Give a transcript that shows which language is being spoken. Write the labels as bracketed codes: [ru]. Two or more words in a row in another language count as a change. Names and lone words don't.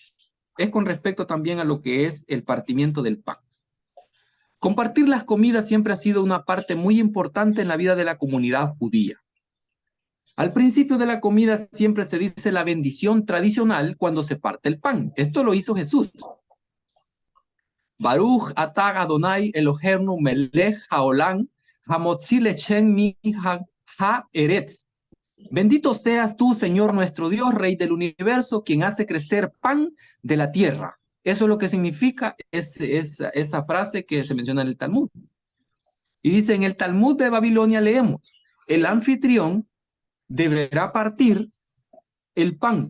[es] Es con respecto también a lo que es el partimiento del pan. Compartir las comidas siempre ha sido una parte muy importante en la vida de la comunidad judía. Al principio de la comida siempre se dice la bendición tradicional cuando se parte el pan. Esto lo hizo Jesús. [he] ברוך אתה אדוני אלהינו מלך העולם המוציא לחם מן הארץ. [es] Bendito seas tú, Señor nuestro Dios, Rey del universo, quien hace crecer pan de la tierra. Eso es lo que significa esa frase que se menciona en el Talmud. Y dice, en el Talmud de Babilonia leemos, el anfitrión deberá partir el pan.